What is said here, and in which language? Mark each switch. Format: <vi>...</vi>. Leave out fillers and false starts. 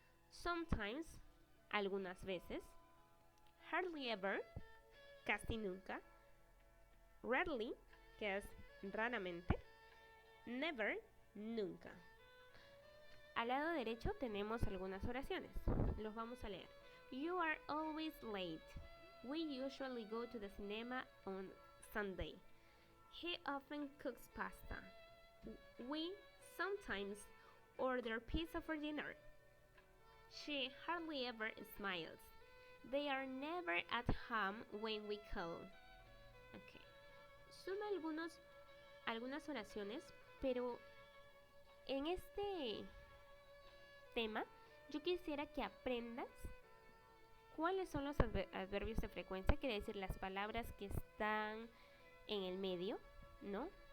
<es>Sometimes, algunas veces.</es> <en>Hardly ever,</en> <es>casi nunca. Rarely, que es raramente. Never, nunca. Al lado derecho tenemos algunas oraciones. Los vamos a leer.</es> <en>You are always late. We usually go to the cinema on Sunday. He often cooks pasta. We sometimes order pizza for dinner. She hardly ever smiles. They are never at home when we call. Okay.</en> <es>Son algunas oraciones, pero en este tema yo quisiera que aprendas cuáles son los adverbios de frecuencia, quiere decir las palabras que están en el medio, ¿no?</es>